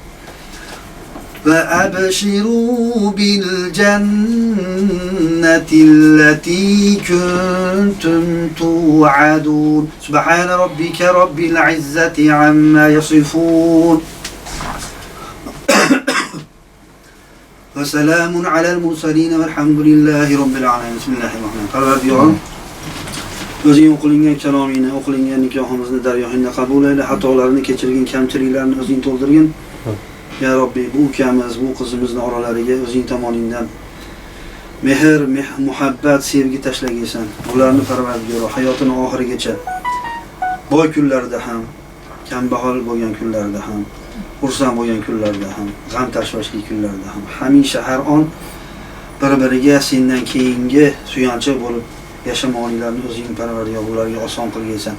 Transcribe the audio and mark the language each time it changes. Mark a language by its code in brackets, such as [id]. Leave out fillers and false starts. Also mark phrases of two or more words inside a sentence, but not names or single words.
[ar] فأبشروا بالجنة التي كنتم توعدون سبحان ربك رب العزة عما يصفون وسلام على المرسلين والحمد لله رب العالمين بسم الله الرحمن الرحيم [uz] o'zing o'qilingan kalomingni, o'qilingan nikohimizni daryohingda qabul ayla, xatolarni kechirgin, kamchiliklarni o'zing to'ldirgin. Ya Robbi, bu ukamiz, bu qizimizni oralariga o'zing tomoningdan mehr, muhabbat, sevgi tashlagaysan. Ularni parvardigor hayotini oxirigacha boy kunlarda ham, kambag'al bo'lgan kunlarda ham, xursand bo'lgan kunlarda ham, g'am tashvishli kunlarda ham hamisha har on bir-biriga sendan keyingi suyanchiq bo'lib yashamoqliklarini o'zing parvardigor ularga oson qilgaysan.